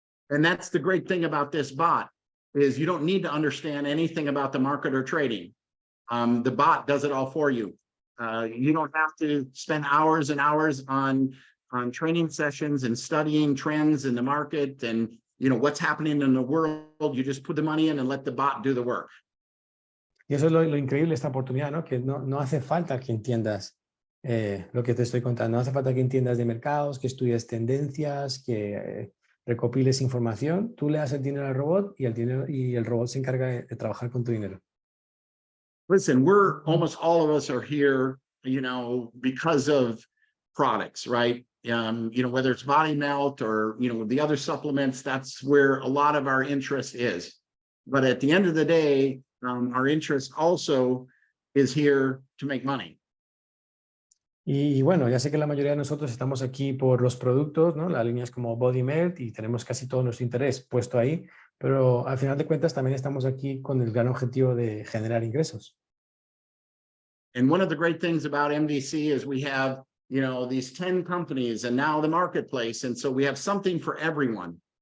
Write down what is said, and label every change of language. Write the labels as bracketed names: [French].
[English] And that's the great thing about this bot, is you don't need to understand anything about the market or trading. The bot does it all for you. You don't have to spend hours and hours on training sessions and studying trends in the market and what's happening in the world. You just put the money in and let the bot do the work. [Spanish] Y eso es lo increíble de esta oportunidad, ¿no?, que no hace falta que entiendas lo que te estoy contando. No hace falta que entiendas de mercados, que estudies tendencias, que recopiles información. Tú le das el dinero al robot y el robot se encarga de trabajar con tu dinero. [English] Listen, almost all of us are here, because of products, right? Whether it's body melt or, the other supplements, that's where a lot of our interest is. But at the end of the day, our interest also is here to make money. [Spanish] Y bueno, ya sé que la mayoría de nosotros estamos aquí por los productos, ¿no?, las líneas como Body Melt, y tenemos casi todo nuestro interés puesto ahí, pero al final de cuentas también estamos aquí con el gran objetivo de generar ingresos. [English] And one of the great things about MDC is we have, these 10 companies and now the marketplace. And so we have something for everyone.